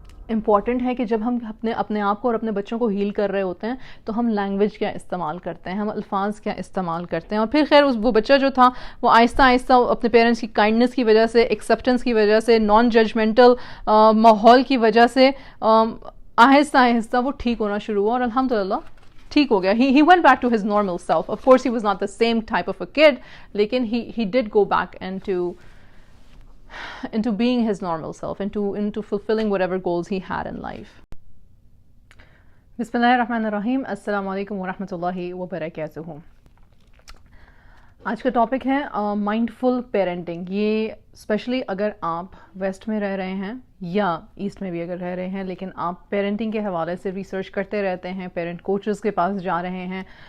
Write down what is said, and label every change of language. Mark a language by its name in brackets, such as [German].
[Urdu] Important ہے کہ جب ہم اپنے آپ کو اور اپنے بچوں کو ہیل کر رہے ہوتے ہیں تو ہم لینگویج کیا استعمال کرتے ہیں، ہم الفاظ کیا استعمال کرتے ہیں، اور پھر خیر وہ بچہ جو تھا وہ آہستہ آہستہ اپنے پیرنٹس کی کائنڈنس کی وجہ سے، ایکسیپٹنس کی وجہ سے، نان ججمنٹل ماحول کی وجہ سے آہستہ آہستہ وہ ٹھیک ہونا شروع ہوا، اور الحمدللہ ٹھیک ہو گیا۔ [English] He went back to his normal self. Of course he was not the same type of a kid, [Urdu] لیکن [English] he did go back into being his normal self, into fulfilling whatever goals he had in life. [Urdu] بسم اللہ الرحمن الرحیم، السلام علیکم ورحمۃ اللہ وبرکاتہ۔ آج کا ٹاپک ہے مائنڈفل پیرنٹنگ۔ یہ اسپیشلی اگر آپ ویسٹ میں رہ رہے ہیں یا ایسٹ میں بھی اگر رہ رہے ہیں، لیکن آپ پیرنٹنگ کے حوالے سے ریسرچ کرتے رہتے ہیں، پیرنٹ کوچز کے پاس جا رہے ہیں،